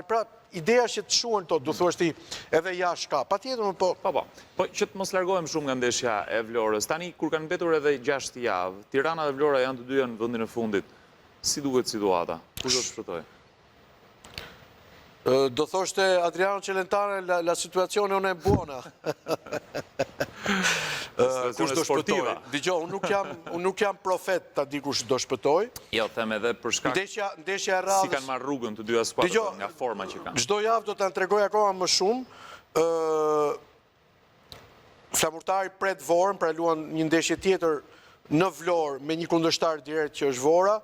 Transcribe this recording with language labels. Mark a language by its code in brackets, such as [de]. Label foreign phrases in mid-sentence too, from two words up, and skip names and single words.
[sq] Pra, ideja që të shuhen to, du thuash ti, edhe jashtë ka. Patjetër, po. Po, që të mos largohem shumë nga ndeshja e Vlorës. Tani, kur kanë mbetur edhe 6 javë, Tirana dhe Vlora janë të dyja në vendin e fundit. Si duket situata? Ku do të shpëtoj? Do thoshte Adriano Celentano, [it] la situazione non è buona. [sq] Kush do shpëtoj? Dgjoj, unë nuk jam profet ta di kush do shpëtoj. Jo, them edhe për shkak ndeshja e radhës. Si kanë marrë rrugën të dyja skuadrat nga forma që kanë. Çdo javë do ta tregoj akoma më shumë. Flamurtari pret Vorën, pra luan një ndeshje tjetër në Vlorë me një kundërshtar direkt që është Vora.